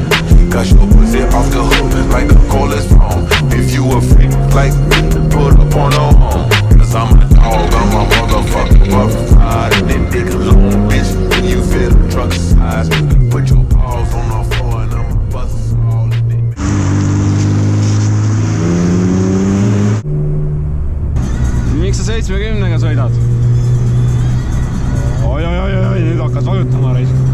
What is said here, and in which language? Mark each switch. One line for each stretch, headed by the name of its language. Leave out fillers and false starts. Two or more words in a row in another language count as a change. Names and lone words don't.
English: Cause your pussy off the hook like the coldest phone. If you a freak like me, put a porno on. Cause I'm a dog, I'm a motherfucking buff ride. And that dick alone, bitch, when you feel the truck size. Put your paws on the floor and I'ma bust all in it.
Estonian: miks sa 70-ga sõidad? Oi, nüüd hakkas vajutama reis.